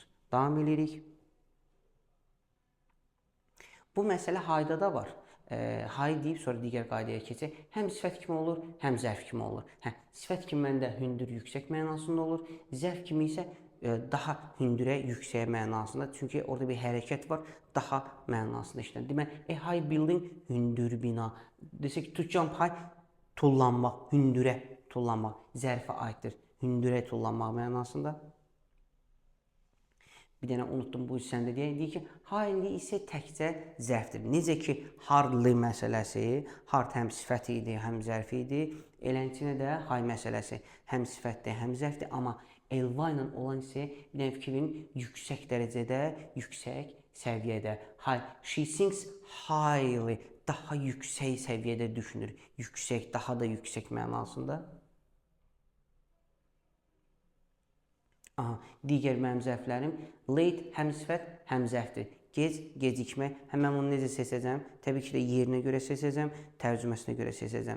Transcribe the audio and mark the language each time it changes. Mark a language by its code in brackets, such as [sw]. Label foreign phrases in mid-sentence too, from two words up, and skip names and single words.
[az] Davam edirik. Bu məsələ hayda da var. Hay deyib sonra digər qaydaya keçək. Həm sifət kimi olur, həm zərf kimi olur. Sifət kimi məndə hündür, yüksək mənasında olur. Zərf kimi isə daha hündürə, yüksəyə mənasında. Çünki orada bir hərəkət var, daha mənasında işlənir. Deməli, [en] a high building [az] hündür bina. Desək ki, [en] to jump high [az] tullanmaq, hündürə tullanmaq zərfə aiddir. Hündürə tullanmaq mənasında. Bir dənə unutdum bu hissəndə deyək ki, highly isə təkcə zərfdir. Necə ki, hardly məsələsi, hard həm sifət idi, həm zərf idi. Elənçinə də high məsələsi həm sifətdir, həm zərfdir. Amma ly ilə olan isə bir dənə fikrin yüksək dərəcədə, yüksək səviyyədə. [en] High. She thinks highly. [az] Daha yüksək səviyyədə düşünür. Yüksək, daha da yüksək mənasında. Aha, digər mənim zərflərim late həm sifət, həm zərfdir. Gec, gecikmə. Həmən onu necə seçəcəm? Təbii ki də yerinə görə seçəcəm, tərcüməsinə görə seçəcəm.